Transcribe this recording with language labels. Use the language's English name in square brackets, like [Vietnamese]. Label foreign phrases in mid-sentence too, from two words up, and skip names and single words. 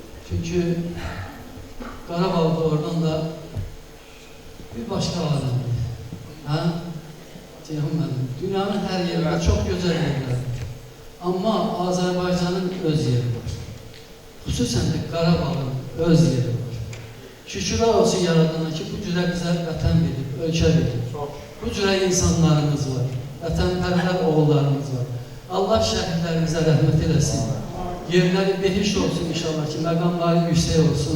[Turkish] Çünkü Qarabağda oradan da bir başka alemdi. [Azerbaijani] Ha? Ceyhun mənim. [Turkish] Dünyanın her yerinde çok güzel yerler. Ama Azerbaycan'ın öz yeri var. [Azerbaijani] Xüsusən də Qarabağın öz yeri var. Şükürlər olsun yaradana ki, bu cürə bizə vətən verib, ölkə verib. Bu cürə insanlarımız var, vətənpərvər oğullarımız var. Allah şəhidlərimizə rəhmət eləsin. Yerləri behişt olsun inşallah ki, məqamları yüksək olsun.